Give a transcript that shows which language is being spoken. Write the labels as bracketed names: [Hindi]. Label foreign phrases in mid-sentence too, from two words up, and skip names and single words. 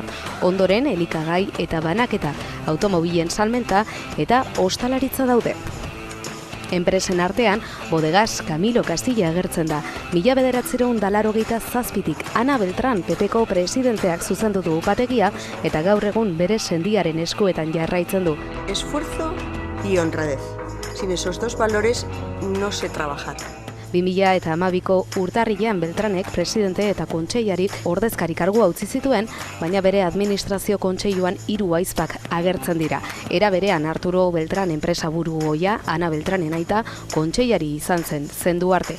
[Basque] Ondoren elikagai eta banaketa, automobilen salmenta eta ostalaritza daude. Enpresen artean, Bodegas Camilo Castilla agertzen da. 1987tik Ana Beltran PPko presidenteak zuzendu du upategia eta gaur egun bere sendiaren eskuetan jarraitzen du. [Spanish] Esfuerzo y honradez. Sin esos dos valores no se trabaja. [Basque] 2012ko urtarrilean Beltranek presidente eta kontseilari ordezkari kargua utzi zituen, baina bere administrazio kontseiluan 3 ahizpak agertzen dira. Era berean Arturo Beltran enpresaburu ohia, Ana Beltranen aita kontseilari izan zen Duarte.